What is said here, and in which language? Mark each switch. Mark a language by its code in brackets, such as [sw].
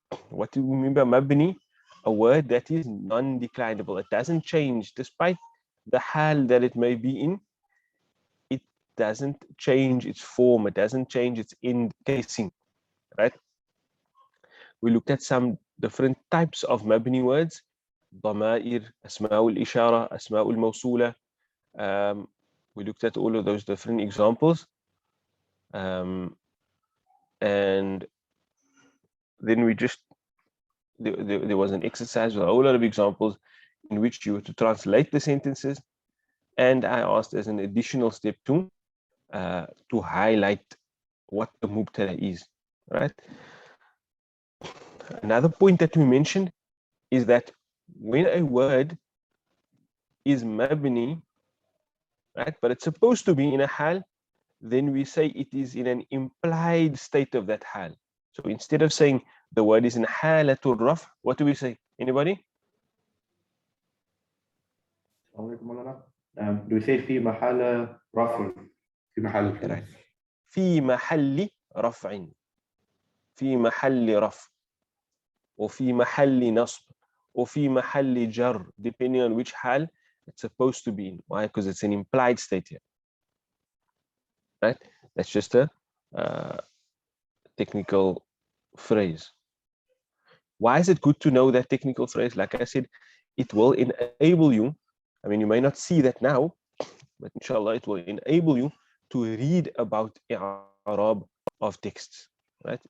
[en] What do we mean by mabni? A word that is non-declinable. It doesn't change despite the hal that it may be in. It doesn't change its form. It doesn't change its end casing, right? We looked at some different types of mabni words. [ar] ضمائر, أسماء الإشارة, أسماء الموصولة. [en] We looked at all of those different examples. And then we just, there was an exercise with a whole lot of examples in which you were to translate the sentences. And I asked as an additional step to highlight what the Mubtada is, right? Another point that we mentioned is that when a word is mabni, right, but it's supposed to be in a hal, then we say it is in an implied state of that hal. So instead of saying the word is in halatul raf, what do we say? Anybody? Do we say [ar] في محل رفع في محل [en] Right. [ar] في محل رفع في محل رفع وفي محل نصب وفي محل جر, [en] depending on which hal it's supposed to be in. Why? Because it's an implied state here. Right? That's just a technical phrase. Why is it good to know that technical phrase? Like I said, it will enable you. I mean, you may not see that now, but inshallah, it will enable you to read about i'rab of texts, right?